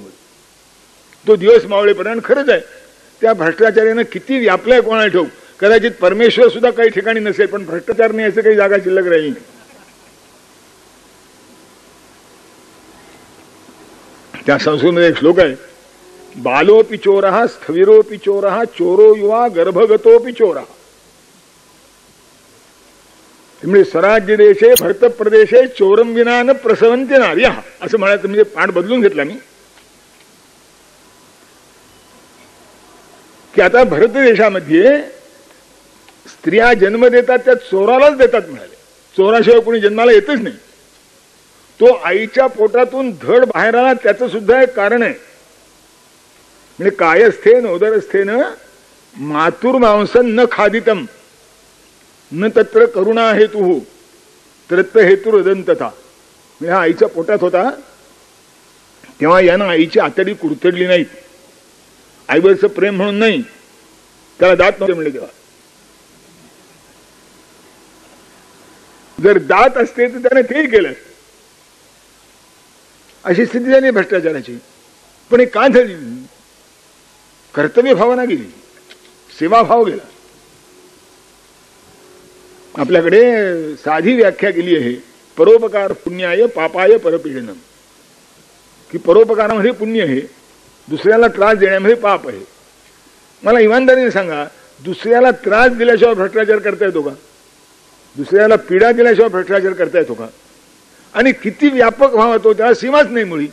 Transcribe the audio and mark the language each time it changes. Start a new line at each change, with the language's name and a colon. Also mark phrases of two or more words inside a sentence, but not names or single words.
Marathi: तो दिवस मावळेपर्यंत खरंच आहे त्या भ्रष्टाचारानं किती व्यापलाय कोणाला ठेवू. कदाचित परमेश्वर सुद्धा काही ठिकाणी नसेल पण भ्रष्टाचार नाही असं काही जागा शिल्लक राहील. त्या संस्कृतमध्ये एक श्लोक आहे,
Sanskrit: बालोपि चोरः स्थविरोपि चोरः चोरो युवा गर्भगतोपि चोरः. म्हणजे स्वराज्य देशे भरत प्रदेशे चोरम विना न प्रसवन्ति नार्यः
Marathi: असं म्हणायचं. म्हणजे पाठ बदलून घेतला मी की आता भरत देशामध्ये स्त्रिया जन्म देतात त्या चोरालाच देतात म्हणाले. चोराशिवाय कोणी जन्माला येतच नाही. तो आईच्या पोटातून धड बाहेर आला त्याचं सुद्धा एक कारण आहे.
Sanskrit: म्हणजे कायस्थेन उदरस्थेन मातुर्मांसन न खादितम न तत्र करुणा हेतु तत्र हेतुरदंतता.
Marathi: म्हणजे हा आईच्या पोटात होता तेव्हा यानं आईची आतडी कुरतडली नाहीत. आईवरचं प्रेम म्हणून नाही, त्याला दात नव्हते म्हणले तेव्हा. जर दात असते तर त्याने तेही केलं. अशी स्थिती झाली भ्रष्टाचाराची. पण हे का झाली? कर्तव्य भावना गेली, सेवाभाव गेला. आपल्याकडे साधी व्याख्या केली आहे
Sanskrit: परोपकार पुण्याय पापाय परपीडनम,
Marathi: की परोपकारामध्ये पुण्य आहे, दुसऱ्याला त्रास देण्यामध्ये पाप आहे. मला इमानदारीने सांगा, दुसऱ्याला त्रास दिल्याशिवाय भ्रष्टाचार करता येतो का? दुसऱ्याला पीडा दिल्याशिवाय भ्रष्टाचार करता येतो का? आणि किती व्यापक भाव होतो त्याला सीमाच नाही मुळी.